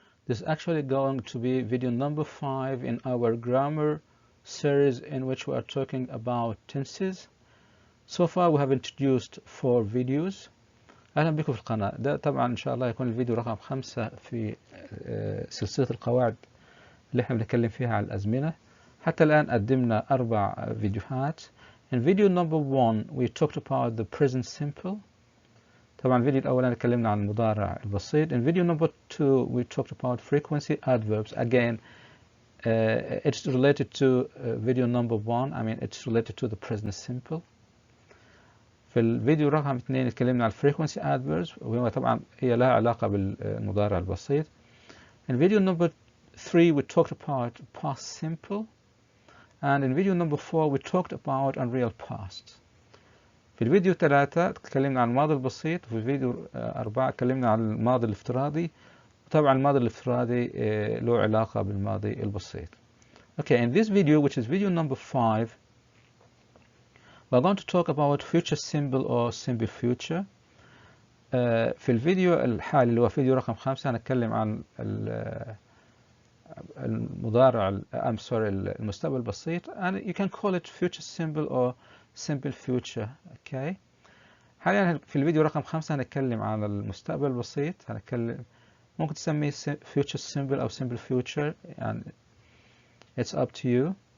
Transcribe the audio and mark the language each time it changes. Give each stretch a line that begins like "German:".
English: This is actually going to be video number 5 in our grammar series in which we are talking about tenses. So far we have introduced 4 videos.
Arabic: أهلا بكم في القناة. ده طبعا إن شاء الله يكون الفيديو رقم 5 في سلسلة القواعد اللي احنا بنتكلم فيها على الأزمنة. حتى الآن قدمنا 4 فيديوهات.
English: In video number 1 we talked about the present simple.
Arabic: طبعا الفيديو الأولاني اتكلمنا عن المضارع البسيط.
English: In video number 2 we talked about frequency adverbs. Again, it's related to video number 1. I mean it's related to the present simple.
Arabic: في الفيديو رقم 2 اتكلمنا عن
English: frequency adverbs
Arabic: وهو طبعا هي لها علاقة بالمضارع البسيط.
English: In video number 3 we talked about past simple. And in video number 4 we talked about unreal past.
Arabic: في الفيديو 3 تكلمنا عن الماضي البسيط، وفي الفيديو 4 تكلمنا عن الماضي الافتراضي، وطبعا الماضي الافتراضي له علاقة بالماضي البسيط.
English: Okay, in this video which is video number 5 we're going to talk about future simple or simple future.
Arabic: في الفيديو الحالي اللي هو فيديو رقم 5 هنتكلم عن المضارع المستقبل البسيط
English: and you can call it future simple or simple future. Okay.
Arabic: حاليا في الفيديو رقم 5 هنتكلم عن المستقبل البسيط. هنتكلم ممكن تسميه
English: future simple
Arabic: أو
English: simple future
Arabic: يعني
English: it's up to you.